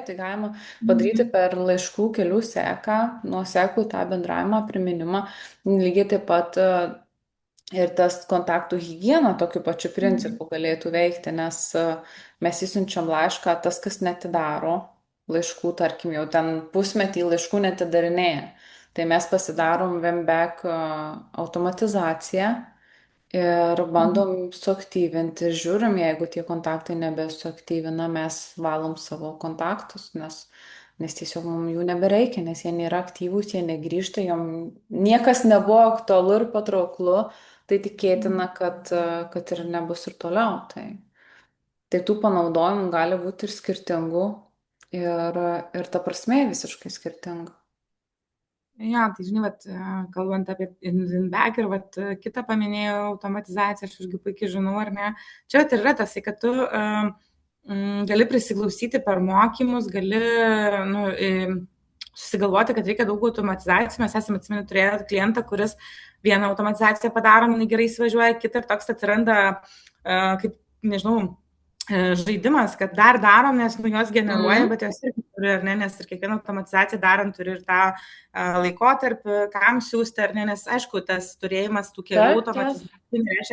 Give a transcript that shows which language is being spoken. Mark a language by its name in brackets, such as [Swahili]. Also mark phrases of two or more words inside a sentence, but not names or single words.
[Lithuanian] Tai galima padaryti per laiškų kelių seką, nuoseklų tą bendravimą, priminimą. Lygiai taip pat ir tas kontaktų higiena tokiu pačiu principu galėtų veikti, nes mes įsiunčiam laišką, tas, kas netidaro laiškų, tarkim, jau ten pusmetį laiškų netidarinėja. Tai mes pasidarom win-back automatizaciją ir bandom suaktyvinti, žiūrim, jeigu tie kontaktai nebesuaktyvina, mes valom savo kontaktus, nes tiesiog mums jų nebereikia, nes jie nėra aktyvūs, jie negrįžta, jom niekas nebuvo aktualu ir patrauklu, tai tikėtina, kad ir nebus ir toliau. Tai tų panaudojimų gali būti ir skirtingų ir ta prasmė visiškai skirtinga. Ja, tai žinai, vat, kalbant apie win-back ir vat, kitą paminėjau automatizaciją, aš irgi puikiai žinau, ar ne. Čia vat, yra tas, kad tu gali prisiklausyti per mokymus, gali susigalvoti, kad reikia daug automatizacijų. Mes esame, atsimenu, turėję klientą, kuris vieną automatizaciją padaro, jinai gerai įsivažiuoja, kitą ir toks atsiranda, kaip, nežinau, žaidimas, kad dar darom, nes juos generuoja, bet jos irgi turi, ar ne, nes ir kiekvieną automatizaciją darant turi ir tą laikotarpį, kam siūsti, ar ne, nes aišku, tas turėjimas tų kelių automatizacijų nereiškia,